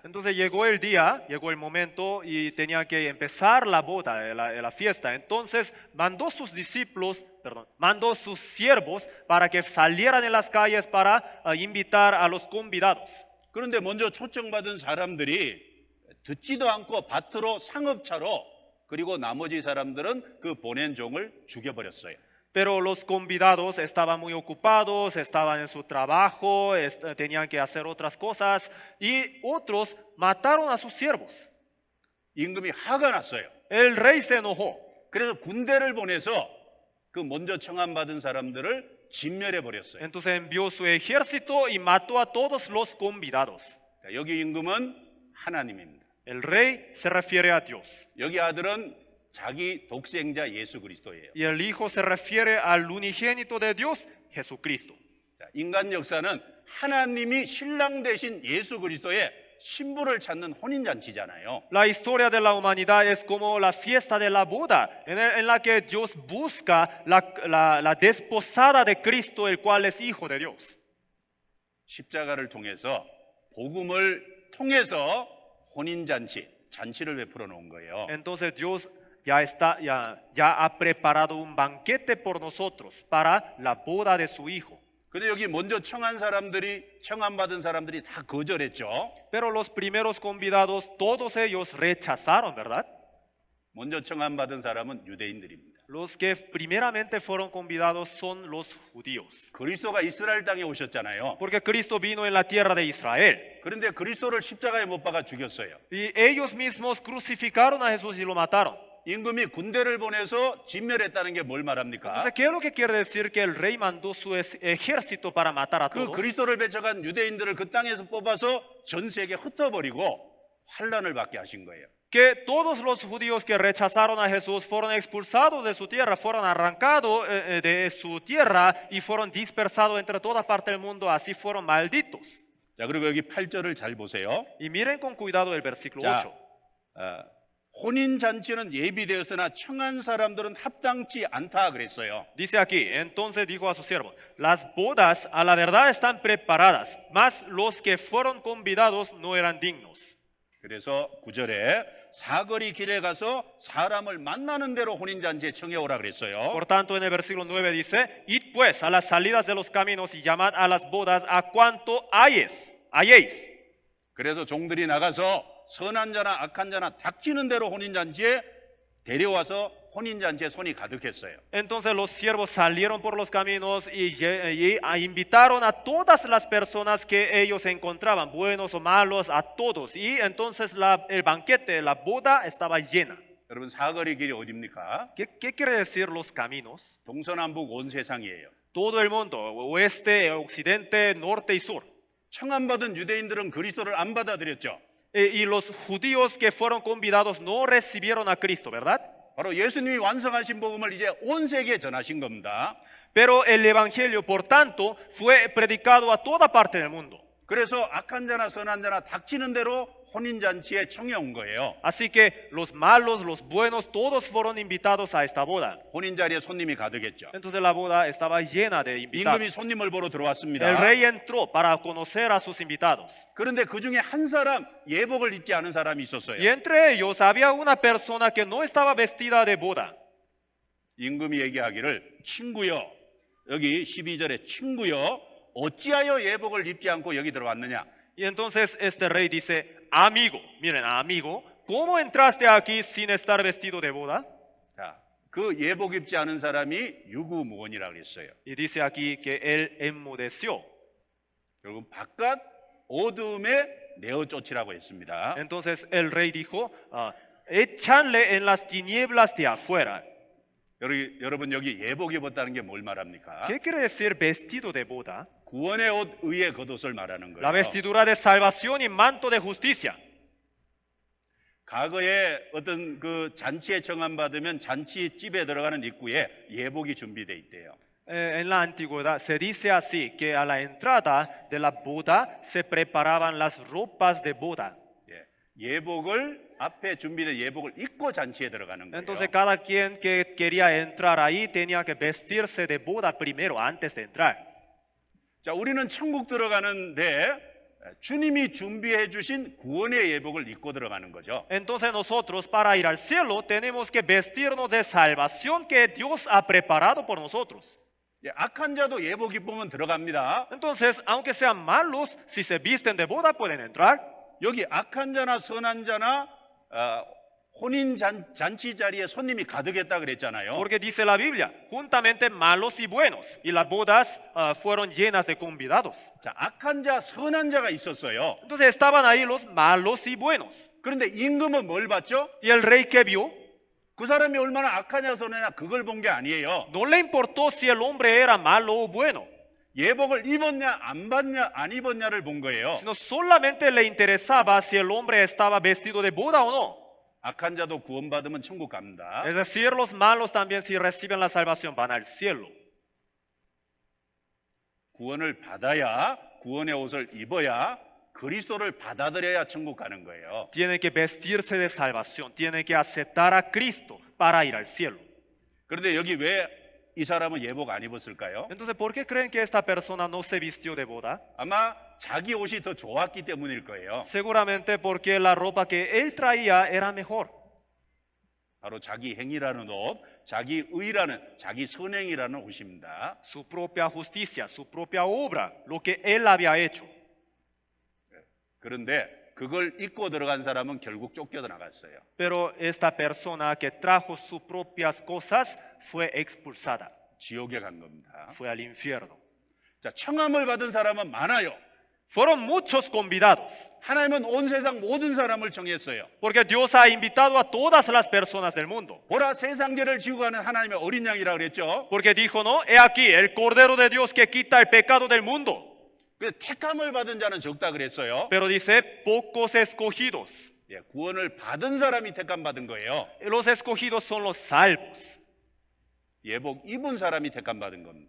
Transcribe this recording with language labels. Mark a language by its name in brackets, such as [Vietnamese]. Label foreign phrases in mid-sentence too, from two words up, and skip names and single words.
[Spanish] Entonces llegó el día, llegó el momento y tenía que empezar la boda, la fiesta. Entonces mandó sus discípulos, mandó sus siervos para que salieran en las calles para invitar a los convidados. [Korean] 그런데 먼저 초청받은 사람들이 듣지도 않고 밭으로 상업차로 그리고 나머지 사람들은 그 보낸 종을 죽여버렸어요. [Spanish] Pero los convidados estaban muy ocupados, estaban en su trabajo, tenían que hacer otras cosas y otros mataron a sus siervos. [Korean] 임금이 화가 났어요. [Spanish] El rey se enojó. [Korean] 그래서 군대를 보내서 그 먼저 청함받은 사람들을 진멸해 버렸어요. [Spanish] Entonces envió su ejército y mató a todos los convidados. [Korean] 자, 여기 임금은 하나님입니다. [Spanish] El rey se refiere a Dios. [Korean] 여기 아들은 자기 독생자 예수 그리스도예요. [Spanish] Y el hijo se refiere al unigénito de Dios, Jesucristo. [Korean] 자, 인간 역사는 하나님이 신랑 되신 예수 그리스도의 신부를 찾는 혼인잔치잖아요. [Spanish] La historia de la humanidad es como la fiesta de la boda, en la que Dios busca la desposada de Cristo, el cual es hijo de Dios. [Korean] 십자가를 통해서 복음을 통해서 혼인잔치, 잔치를 베풀어 놓은 거예요. [Spanish] Entonces Dios ya ha preparado un banquete por nosotros para la boda de su hijo. [Korean] 근데 여기 먼저 청함받은 사람들이 다 거절했죠. [Spanish] Pero los primeros convidados, todos ellos rechazaron, ¿verdad? [Korean] 먼저 청함받은 사람은 유대인들입니다. [Spanish] Los que primeramente fueron convidados son los judíos. [Korean] 그리스도가 이스라엘 땅에 오셨잖아요. [Spanish] Porque Cristo vino en la tierra de Israel. [Korean] 그런데 그리스도를 십자가에 못 박아 죽였어요. [Spanish] Y ellos mismos crucificaron a Jesús y lo mataron. [Korean] 임금이 군대를 보내서 진멸했다는 게 뭘 말합니까? [Spanish] Entonces, ¿qué es lo que quiere decir que el rey mandó su ejército para matar a 그 todos? [Korean] 그리스도를 배척한 유대인들을 그 땅에서 뽑아서 전 세계에 흩어버리고 환란을 받게 하신 거예요. [Spanish] Que todos los judíos que rechazaron a Jesús fueron expulsados de su tierra, fueron arrancados de su tierra y fueron dispersados entre toda parte del mundo, así fueron malditos. [Korean] 자, 그리고 여기 8절을 잘 보세요. [Spanish] Y miren con cuidado el versículo 자, 8. [Korean] 혼인 잔치는 예비되었으나 청한 사람들은 합당치 않다 그랬어요. [Spanish] Dice aquí, entonces dijo a sus siervos, las bodas a la verdad están preparadas, mas los que fueron convidados no eran dignos. [Korean] 그래서 9절에 사거리 길에 가서 사람을 만나는 대로 혼인 잔치에 청해 오라 그랬어요. [Spanish] Por tanto, en el versículo 9 dice, id pues a las salidas de los caminos y llamad a las bodas a cuanto halléis. [Korean] 그래서 종들이 나가서 선한 자나 악한 자나 닥치는 대로 혼인 잔치에 데려와서 혼인 잔치에 손이 가득했어요. [Spanish] Entonces los siervos salieron por los caminos y invitaron a todas las personas que ellos encontraban, buenos o malos, a todos. Y entonces el banquete, la boda estaba llena. [Korean] 여러분 사거리 길이 어디입니까? [Spanish] ¿Qué quiere decir los caminos? [Korean] 동서남북 온 세상이에요. [Spanish] Todo el mundo, oeste, occidente, norte y sur. [Korean] 청함받은 유대인들은 그리스도를 안 받아들였죠. [Spanish] Y los judíos que fueron convidados no recibieron a Cristo, ¿verdad? [Korean] 바로 예수님이 완성하신 복음을 이제 온 세계에 전하신 겁니다. [Spanish] Pero el evangelio, por tanto, fue predicado a toda parte del mundo. [Korean] 그래서 악한 자나 선한 자나 닥치는 대로 혼인잔치에 청해온 거예요. [Spanish] Así que los malos, los buenos, todos fueron invitados a esta boda. [Korean] 혼인자리에 손님이 가득했죠. [Spanish] Entonces la boda estaba llena de [Korean] 임금이 [Spanish] invitados. [Korean] 손님을 보러 들어왔습니다. [Spanish] El rey entró para conocer a sus invitados. [Korean] 그런데 그 중에 한 사람 예복을 입지 않은 사람이 있었어요. [Spanish] Y entre ellos había una persona que no estaba vestida de boda. [Korean] 임금이 얘기하기를 친구여, 여기 12절에 친구여, 어찌하여 예복을 입지 않고 여기 들어왔느냐? [Spanish] Y entonces este rey dice, amigo, miren, amigo, ¿cómo entraste aquí sin estar vestido de boda? [Korean] 자, 그 예복 입지 않은 사람이 유구무원이라고 그랬어요. [Spanish] Y dice aquí que él enmudeció. [Korean] 결국 바깥 어두움에 내어 쫓으라고 했습니다. [Spanish] Entonces el rey dijo, échanle en las tinieblas de afuera. [Korean] 여러분 여기 예복 입었다는 게 뭘 말합니까? [Spanish] ¿Qué quiere decir vestido de boda? [Korean] 구원의 옷 의의 겉옷을 말하는 [Spanish] La [Korean] 거예요. [Spanish] vestidura de salvación y manto de justicia. [Korean] 과거에 어떤 그 잔치에 청함받으면 잔치집에 들어가는 입구에 예복이 준비돼 있대요. [Spanish] En la antigüedad se dice así, que a la entrada de la boda se preparaban las ropas de boda. [Korean] 예복을 앞에 준비된 예복을 입고 잔치에 들어가는 거예요. [Spanish] Entonces cada quien que quería entrar ahí tenía que vestirse de boda primero antes de entrar. [Korean] 자, 우리는 천국 들어가는데 주님이 준비해 주신 구원의 예복을 입고 들어가는 거죠. [Spanish] Entonces nosotros para ir al cielo tenemos que vestirnos de salvación que Dios ha preparado por nosotros. [Korean] 악한 자도 예복 입으면 들어갑니다. [Spanish] Entonces, aunque sean malos, si se visten de boda pueden entrar. [Korean] 여기 악한 자나 선한 자나 혼인 잔치 자리에 손님이 가득했다 그랬잖아요. [Spanish] Porque dice la Biblia, juntamente malos y buenos, y las bodas fueron llenas de convidados. [Korean] 자, 악한 자, 선한 자가 있었어요. [Spanish] Entonces estaban ahí los malos y buenos. [Korean] 그런데 임금은 뭘 봤죠? [Spanish] Y el rey que vio, [Korean] 그 사람이 얼마나 악하냐 선하냐 그걸 본 게 아니에요. [Spanish] no le importó si el hombre era malo o bueno, [Korean] 예복을 입었냐 안 받냐 안 입었냐를 본 거예요. [Spanish] sino solamente le interesaba si el hombre estaba vestido de boda o no. [Korean] 악한 자도 구원받으면 천국 갑니다. [Spanish] Es decir, los malos también si reciben la salvación van al cielo. [Korean] 구원을 받아야 구원의 옷을 입어야 그리스도를 받아들여야 천국 가는 거예요. [Spanish] Tienen que vestirse de salvación, tienen que aceptar a Cristo para ir al cielo. [Korean] 그런데 여기 왜 이 사람은 예복 안 입었을까요? [Spanish] Entonces, ¿por qué creen que esta persona no se vistió de boda? [Korean] 아마 자기 옷이 더 좋았기 때문일 거예요. [Spanish] Seguramente porque la ropa que él traía era mejor. [Korean] 바로 자기 행위라는 옷, 자기 의라는, 자기 선행이라는 옷입니다. [Spanish] Su propia justicia, su propia obra, lo que él había hecho. [Korean] 그런데 그걸 입고 들어간 사람은 결국 쫓겨 나갔어요. [Spanish] Pero esta persona que trajo sus propias cosas fue expulsada, [Korean] 지옥에 간 겁니다. [Spanish] fue al infierno. [Korean] 자, 청함을 받은 사람은 많아요. [Spanish] Fueron muchos convidados, [Korean] 하나님은 온 세상 모든 사람을 청했어요. [Spanish] porque Dios ha invitado a todas las personas del mundo. [Korean] 보라, 세상죄를 지고 가는 하나님의 어린 양이라 그랬죠. [Spanish] Porque dijo, no, he aquí el Cordero de Dios que quita el pecado del mundo. [Korean] 그 택함을 받은 자는 적다 그랬어요. [Spanish] Pero dice, pocos escogidos. [Korean] 예, 구원을 받은 사람이 택함 받은 거예요. [Spanish] Los escogidos son los salvos. [Korean] 예복 입은 사람이 택함 받은 겁니다.